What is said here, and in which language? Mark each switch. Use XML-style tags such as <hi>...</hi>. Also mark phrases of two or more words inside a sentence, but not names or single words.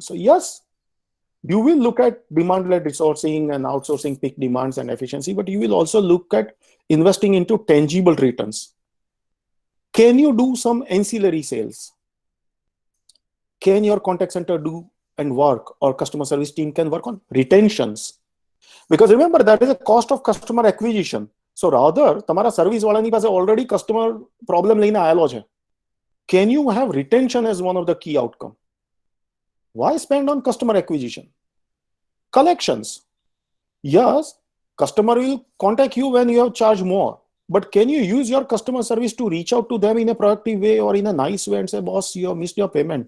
<en>So yes, you will look at demand-led resourcing and outsourcing peak demands and efficiency, but you will also look at investing into tangible returns. Can you do some ancillary sales? Can your contact center do and work, or customer service team can work on retentions? Because remember, that is a cost of customer acquisition. So rather,</en> <gu>તમારા service વાળાની પાસે</gu> <en>already customer problem</en> <gu>લઈને આયેલો છે.</gu> <en>Can you have retention as one of the key outcome? Why spend on customer acquisition? Collections. Yes, customer will contact you when you have charged more. But can you use your customer service to reach out to them in a proactive way or in a nice way and say, boss, you have missed your payment.</en>